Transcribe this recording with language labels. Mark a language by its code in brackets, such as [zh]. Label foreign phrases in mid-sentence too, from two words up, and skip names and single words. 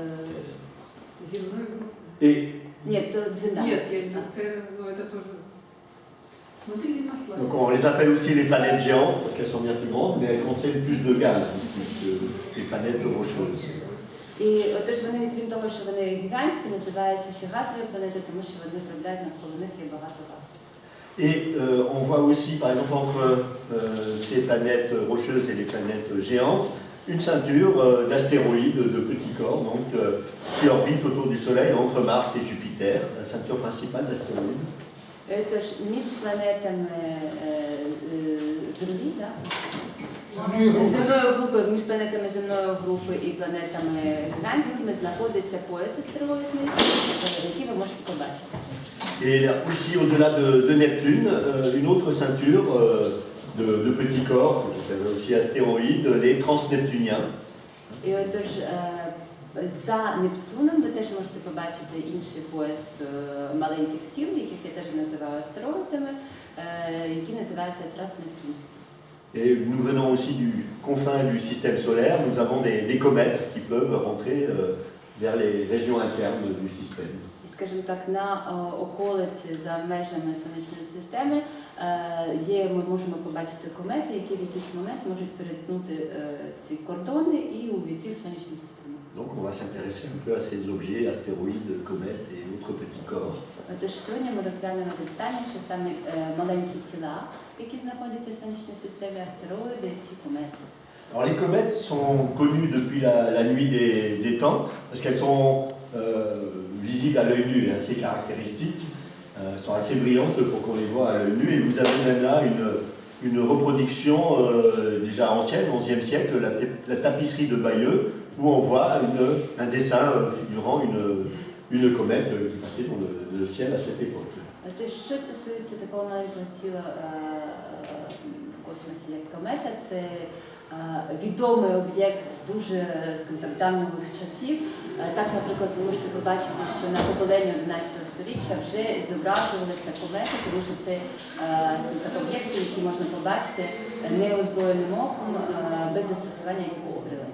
[uk] Земної групи. [fr] Et [uk] Ні, то земля. [ru] Нет, ну это тоже... Смотрите на слайд. [fr] donc on les appelle aussi les planètes géantes, parce qu'elles sont bien plus grandes, mais elles contiennent plus de gaz aussi que les planètes rocheuses. [uk] І отож вони, крім того, що вони гігантські, називаються ще газові планети, тому що вони виробляють навколо них є багато газу. [fr] Et on voit aussi, par exemple, entre ces planètes rocheuses et les planètes géantes, une ceinture d'astéroïdes, de petits corps, donc, qui orbitent autour du Soleil entre Mars et Jupiter, la ceinture principale d'astéroïdes. [uk] Тож між планетами Землі, так? Земної групи, між планетами земної групи і планетами гігантськими знаходиться пояс астероїдний, який ви можете побачити. [fr] Et aussi au-delà de Neptune, une autre ceinture de petits corps, aussi astéroïdes, les transneptuniens. [uk] І отож, за Нептуном ви теж можете побачити інший пояс маленьких тіл, яких я теж називаю астероїдами, які називаються транснептунські. [fr] Et nous venons aussi du confin du système solaire, nous avons des comètes qui peuvent rentrer vers les régions internes du système. [uk] І, скажімо так, на околиці за межами сонячної системи ми можемо побачити комети, які в якийсь момент можуть перетнути ці кордони і увійти в сонячну систему. [fr] Donc on va s'intéresser un peu à ces objets, astéroïdes, comètes et autres petits corps. [uk] Тож сьогодні ми розглянемо детальніше саме маленькі тіла, які знаходяться в сонячній системі, астероїди чи комети. [fr] Alors les comètes sont connues depuis la nuit des temps, parce qu'elles sont visibles à l'œil nu et assez caractéristiques. Elles sont assez brillantes pour qu'on les voit à l'œil nu. Et vous avez même là une reproduction déjà ancienne, 11e siècle, la tapisserie de Bayeux, où on voit un dessin figurant une comète qui passait dans le ciel à cette époque. [uk] Тож, що стосується такого маленького тіла в космосі, як комета, це відомий об'єкт з дуже, скажімо так, давніх часів. Так, наприклад, ви можете побачити, що на гобеленні 11 століття вже зображувалися комети, тому що це, скажімо так, об'єкти, які можна побачити неозброєним оком, без застосування якого приладу.